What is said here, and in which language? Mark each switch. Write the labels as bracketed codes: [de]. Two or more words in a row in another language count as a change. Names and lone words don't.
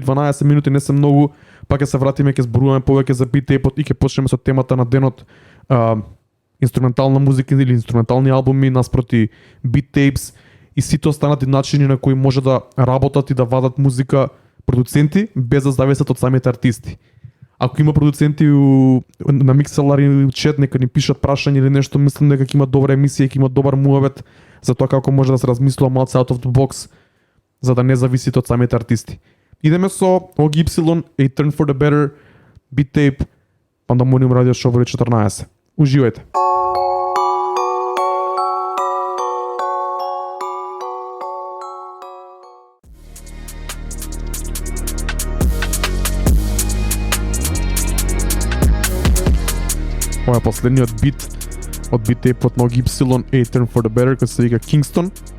[mk] 12 минути не се многу, па ќе се вратиме, ќе зборуваме повеќе за бит-тейпот и ќе почнеме со темата на денот, инструментална музика или инструментални албуми наспроти бит-тейпс и сите останати начини на кои може да работат и да вадат музика продуценти без да зависат од самите артисти. Ако има продуценти на Mixlr или чат, нека ни пишат прашања или нешто, мислам дека ќе има добра емисија, ќе има добар муавет за тоа како може да се размислува малце [en] out of the box, [mk] за да не зависите од самите артисти. Идеме со OGY, A Turn for the Better, бит-тейп, Pandemonium Radio Show 14. Уживајте. Ова е последниот бит од бит-тейпот на OGY, A Turn for the Better, кој се вика Kingston.